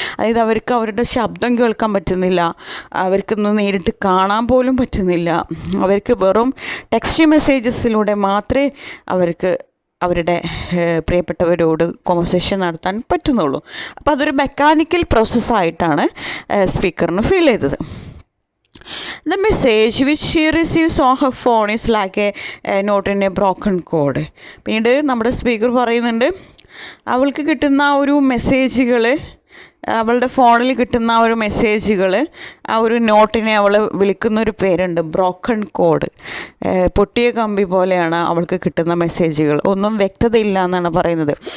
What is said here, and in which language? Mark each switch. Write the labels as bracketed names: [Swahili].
[Malayalam] അതായത് അവർക്ക് അവരുടെ ശബ്ദം കേൾക്കാൻ പറ്റുന്നില്ല, അവർക്കൊന്ന് നേരിട്ട് കാണാൻ പോലും പറ്റുന്നില്ല. അവർക്ക് വെറും ടെക്സ്റ്റ് മെസ്സേജസിലൂടെ മാത്രമേ അവർക്ക് അവരുടെ പ്രിയപ്പെട്ടവരോട് കോൺവെർസേഷൻ നടത്താൻ പറ്റുന്നുള്ളൂ. അപ്പോൾ അതൊരു മെക്കാനിക്കൽ പ്രോസസ്സായിട്ടാണ് സ്പീക്കറിന് ഫീൽ ചെയ്തത്. [English] The message which she receives on her phone is like a note in a broken code. [Malayalam] പിന്നീട് നമ്മുടെ സ്പീക്കർ പറയുന്നുണ്ട് അവൾക്ക് കിട്ടുന്ന ആ ഒരു മെസ്സേജുകൾ, അവളുടെ ഫോണിൽ കിട്ടുന്ന ആ ഒരു മെസ്സേജുകൾ, ആ ഒരു നോട്ടിനെ അവൾ വിളിക്കുന്നൊരു പേരുണ്ട്, ബ്രോക്കൺ കോഡ്. പൊട്ടിയ കമ്പി പോലെയാണ് അവൾക്ക് കിട്ടുന്ന മെസ്സേജുകൾ. ഒന്നും വ്യക്തതയില്ല എന്നാണ് പറയുന്നത്.